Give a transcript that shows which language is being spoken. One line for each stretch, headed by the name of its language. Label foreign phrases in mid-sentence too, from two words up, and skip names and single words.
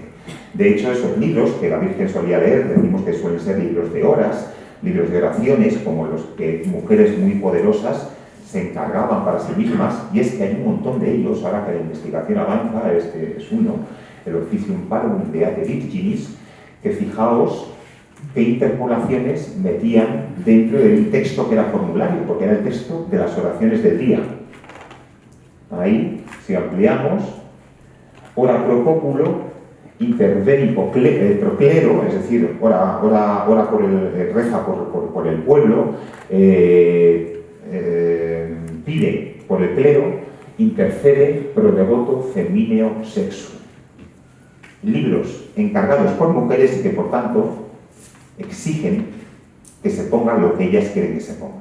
Spanish: De hecho, esos libros que la Virgen solía leer, decimos que suelen ser libros de horas, libros de oraciones, como los que mujeres muy poderosas se encargaban para sí mismas, y es que hay un montón de ellos, ahora que la investigación avanza, este es uno, el Officium Parum Beate Virginis, que fijaos qué interpolaciones metían dentro del texto que era formulario, porque era el texto de las oraciones del día. Ahí, si ampliamos,
Latin: ora pro populo, interveni proclero,
Spanish: es decir, ora por reza por el pueblo, pide por el clero,
Latin: intercede pro devoto femineo sexo.
Spanish: Libros encargados por mujeres y que, por tanto, exigen que se ponga lo que ellas quieren que se ponga.